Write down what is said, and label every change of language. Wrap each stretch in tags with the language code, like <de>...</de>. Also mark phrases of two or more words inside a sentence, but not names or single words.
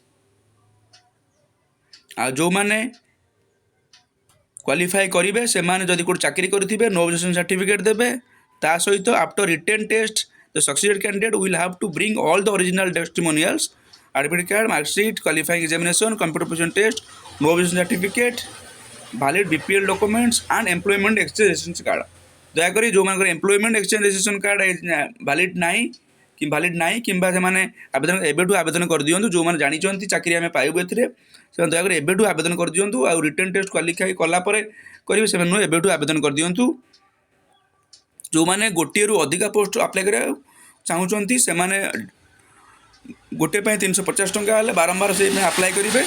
<or>ଆଉ ଯେଉଁମାନେ କ୍ୱାଲିଫାଏ କରିବେ ସେମାନେ ଯଦି କେଉଁଠି ଚାକିରି କରିଥିବେ</or> <en>no objection certificate</en> <or>ଦେବେ। ତା ସହିତ</or> <en>after written test the succeeded candidate will have to bring all the original testimonials, admit card, marksheet, qualifying examination, computer profession test, no objection certificate, valid BPL documents and employment exchange registration card।</en> <or>ଦୟାକରି ଯେଉଁମାନଙ୍କର</or> <en>employment exchange registration card valid</en> <or>ନାହିଁ କିମ୍ବା ସେମାନେ ଏବେଠୁ ଆବେଦନ କରିଦିଅନ୍ତୁ। ଯେଉଁମାନେ ଜାଣିଛନ୍ତି ଚାକିରି ଆମେ ପାଇବୁ ଏଥିରେ, ସେମାନେ ଦୟାକରି ଏବେଠୁ ଆବେଦନ କରିଦିଅନ୍ତୁ। ଆଉ</or> <en>written test qualify</en> <or>କଲା ପରେ କରିବେ ସେମାନେ ନୁହେଁ, ଏବେଠୁ ଆବେଦନ କରିଦିଅନ୍ତୁ। ଯେଉଁମାନେ ଗୋଟିଏରୁ ଅଧିକା</or> <en>post apply</en> <or>କରିବାକୁ ଚାହୁଁଛନ୍ତି ସେମାନେ ଗୋଟେ ପାଇଁ 350 ଟଙ୍କା ହେଲେ ବାରମ୍ବାର ସେଇ ପାଇଁ ଆପ୍ଲାଏ କରିବେ।</or>